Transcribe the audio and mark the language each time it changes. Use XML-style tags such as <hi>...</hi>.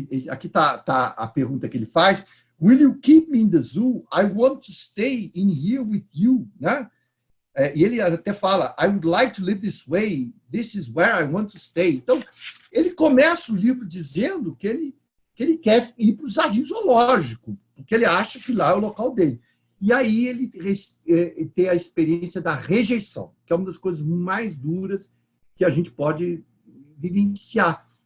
<pt>Aqui tá a pergunta que ele faz.</pt> <en>Will you keep me in the zoo? I want to stay in here with you, né?</en> <pt>E ele até fala,</pt> <en>I would like to live this way. This is where I want to stay.</en> <pt>Então, ele começa o livro dizendo que ele quer ir para o jardim zoológico, porque ele acha que lá é o local dele. E aí ele tem a experiência da rejeição, que é uma das coisas mais duras que a gente pode vivenciar.</pt>